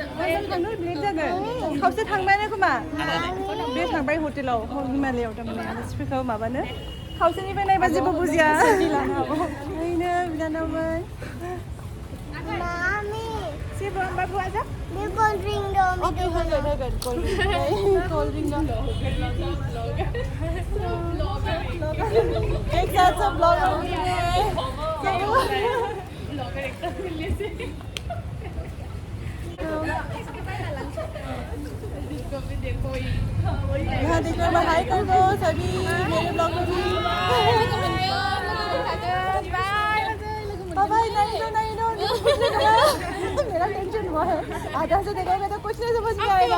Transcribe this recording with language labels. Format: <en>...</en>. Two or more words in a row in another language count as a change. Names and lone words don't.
<brx>थांनो लेट जागोन खावसे थांबायानो खोमा बे थांबाय हटेलाव हिमालयाव थारमाने आलासिफोरखौ माबानो खावसेनिफ्राय नायबा जेबो बुजिया ओरैनो बिनानावमोन जेबो होनबा बुवा जा बे</brx> <en>cold drink</en> <brx>दं ओके होगोन</brx> <en>cold drink</en> <brx>दं</brx> <hi>एक साथ सब ब्लॉगर यहाँ देखो हाय कर दो सभी मेरे ब्लॉग में भी बाय नहीं दो मेरा टेंशन हुआ है आधा से देखोगे तो कुछ नहीं समझ में आएगा</hi>